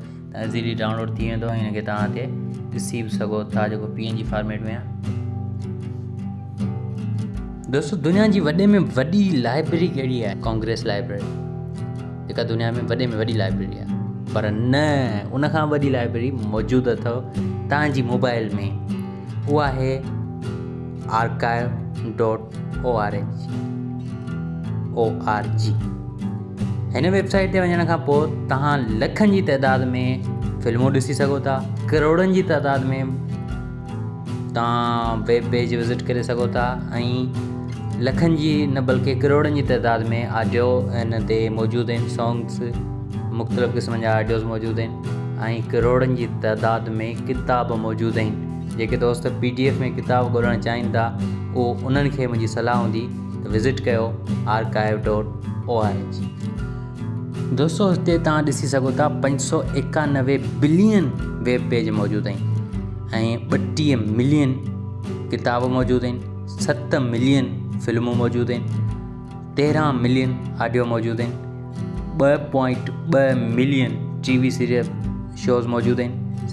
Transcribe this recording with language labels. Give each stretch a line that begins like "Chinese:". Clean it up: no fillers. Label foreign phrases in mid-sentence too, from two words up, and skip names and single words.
Sindhi: त
English: easily download
Sindhi: थी वेंदो ऐं हिनखे तव्हां हिते ॾिसी बि सघो था जेको PNG फॉर्मेट में आहे। दोस्तों दुनिया जी वॾे में वॾी लाइब्रेरी कहिड़ी आहे? कांग्रेस लाइब्रेरी, जेका दुनिया में वॾे में वॾी लाइब्रेरी आहे। पर न, उनखां वॾी लाइब्रेरी मौजूदु अथव तव्हांजी मोबाइल में। उहा आहे archive.org। हिन वेबसाइट ते वञण खां पोइ तव्हां लखनि जी तइदाद में फिल्मूं ॾिसी सघो था। करोड़नि जी तइदाद में तव्हां
English: web page visit
Sindhi: करे सघो था ऐं लखनि जी न बल्कि करोड़नि जी तइदाद में ऑडियो हिन ते मौजूदु आहिनि। सॉन्ग्स, मुख़्तलिफ़ क़िस्मनि जा ऑडियोज़ मौजूदु आहिनि ऐं करोड़नि जी तइदाद में किताब मौजूदु आहिनि। जेके दोस्त PDF में किताब ॻोल्हणु चाहिनि था उन्हनि खे मुंहिंजी सलाह हूंदी त विज़िट कयो archive.org। दोस्तों हिते तव्हां ॾिसी सघो था 591
English: billion web page
Sindhi: मौजूदु आहिनि ऐं 32 मिलियन किताब मौजूदु आहिनि, 7 मिलियन फिल्मूं मौजूदु आहिनि, 13 मिलियन ऑडियो मौजूदु आहिनि, 2.2 मिलियन
English: TV serial shows
Sindhi: मौजूदु आहिनि।